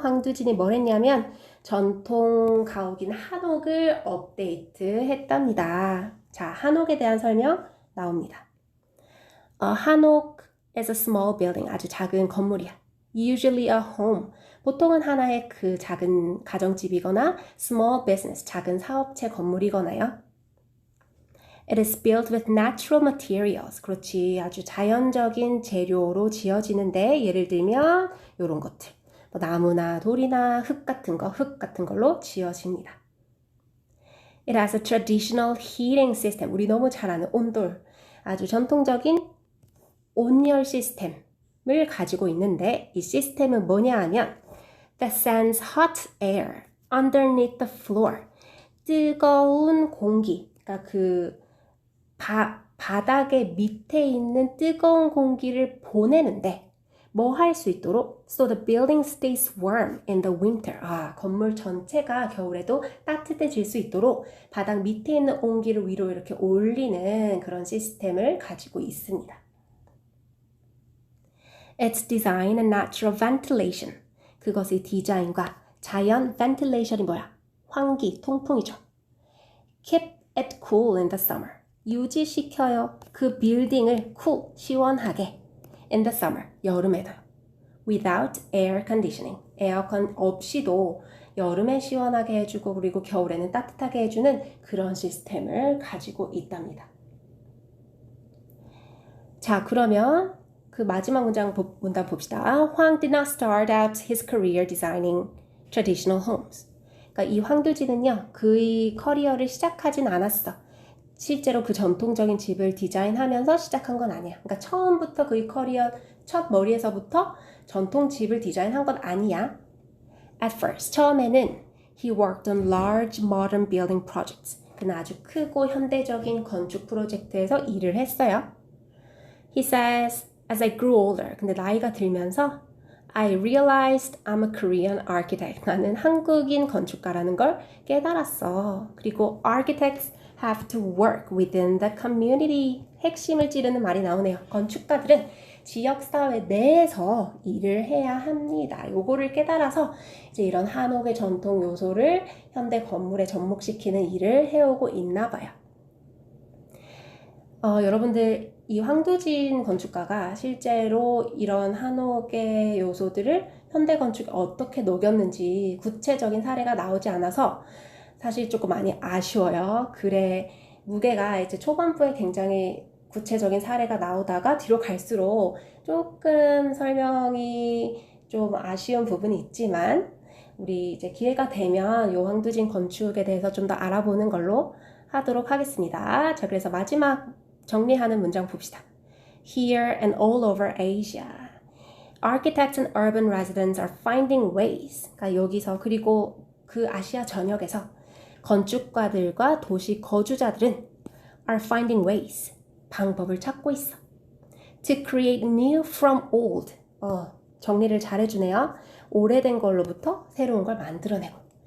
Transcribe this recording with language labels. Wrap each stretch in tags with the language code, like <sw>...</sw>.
<ko>황두진이 뭘 했냐면 전통 가옥인 한옥을 업데이트 했답니다. 자, 한옥에 대한 설명 나옵니다.</ko> <en>한옥 is a small building.</en> <ko>아주 작은 건물이야.</ko> <en>Usually a home.</en> <ko>보통은 하나의 그 작은 가정집이거나</ko> <en>small business.</en> <ko>작은 사업체 건물이거나요.</ko> <en>It is built with natural materials.</en> <ko>그렇지. 아주 자연적인 재료로 지어지는데 예를 들면 이런 것들. 뭐 나무나 돌이나 흙 같은 걸로 지어집니다.</ko> <en>It has a traditional heating system.</en> <ko>우리 너무 잘 아는 온돌. 아주 전통적인 온열 시스템을 가지고 있는데 이 시스템은 뭐냐 하면</ko> <en>that sends hot air underneath the floor.</en> <ko>뜨거운 공기, 그러니까 그 바닥의 밑에 있는 뜨거운 공기를 보내는데 뭐 할 수 있도록</ko> <en>so the building stays warm in the winter.</en> <ko>건물 전체가 겨울에도 따뜻해질 수 있도록 바닥 밑에 있는 온기를 위로 이렇게 올리는 그런 시스템을 가지고 있습니다.</ko> <en>Its design and natural ventilation.</en> <ko>그것의 디자인과 자연 ventilation이 뭐야? 환기, 통풍이죠.</ko> <en>Keep it cool in the summer.</en> <ko>유지시켜요. 그 빌딩을 시원하게</ko> <en>in the summer,</en> <ko>여름에도요.</ko> <en>Without air conditioning.</en> <ko>에어컨 없이도 여름에 시원하게 해주고 그리고 겨울에는 따뜻하게 해주는 그런 시스템을 가지고 있답니다. 자, 그러면 그 마지막 문장 봅시다.</ko> <en>황 did not start out his career designing traditional homes.</en> <ko>그러니까 이 황두진은요, 그의 커리어를 시작하진 않았어. 실제로 그 전통적인 집을 디자인하면서 시작한 건 아니야. 그러니까 처음부터 그의 커리어 첫 머리에서부터 전통 집을 디자인한 건 아니야.</ko> <en>At first,</en> <ko>처음에는</ko> <en>he worked on large modern building projects.</en> <ko>그는 아주 크고 현대적인 건축 프로젝트에서 일을 했어요.</ko> <en>He says, as I grew older,</en> <ko>근데 나이가 들면서</ko> <en>I realized I'm a Korean architect.</en> <ko>나는 한국인 건축가라는 걸 깨달았어.</ko> <en>그리고 architects have to work within the community.</en> <ko>핵심을 찌르는 말이 나오네요. 건축가들은 지역사회 내에서 일을 해야 합니다. 요거를 깨달아서 이제 이런 한옥의 전통 요소를 현대 건물에 접목시키는 일을 해오고 있나 봐요. 여러분들 이 황두진 건축가가 실제로 이런 한옥의 요소들을 현대 건축에 어떻게 녹였는지 구체적인 사례가 나오지 않아서 사실 조금 많이 아쉬워요. 글의 무게가 이제 초반부에 굉장히 구체적인 사례가 나오다가 뒤로 갈수록 조금 설명이 좀 아쉬운 부분이 있지만 우리 이제 기회가 되면 요 황두진 건축에 대해서 좀 더 알아보는 걸로 하도록 하겠습니다. 자, 그래서 마지막 정리하는 문장 봅시다.</ko> <en>Here and all over Asia, architects and urban residents are finding ways.</en> <ko>그러니까 여기서 그리고 그 아시아 전역에서 건축가들과 도시 거주자들은</ko> <en>are finding ways.</en> <ko>방법을 찾고 있어.</ko> <en>To create new from old.</en> <ko>정리를 잘해주네요. 오래된 걸로부터 새로운 걸 만들어내고.</ko>